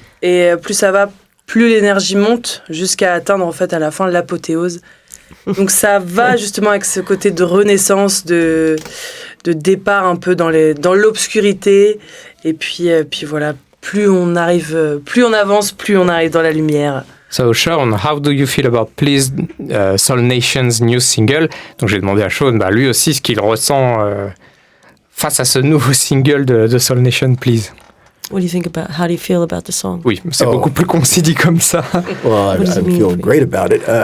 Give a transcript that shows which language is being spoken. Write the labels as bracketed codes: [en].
[fr] Et plus ça va, plus l'énergie monte jusqu'à atteindre en fait à la fin l'apothéose. Donc ça va justement avec ce côté de renaissance, de départ un peu dans l'obscurité. Et puis voilà, plus on avance, plus on arrive dans la lumière. [en] So Sean, how do you feel about Please, Soul Nation's new single? [fr] Donc j'ai demandé à Sean, lui aussi, ce qu'il ressent face à ce nouveau single de Soul Nation, Please. [en] How do you feel about the song? [fr] Oui, c'est beaucoup plus concis dit comme ça. [en] Well, I feel great about it.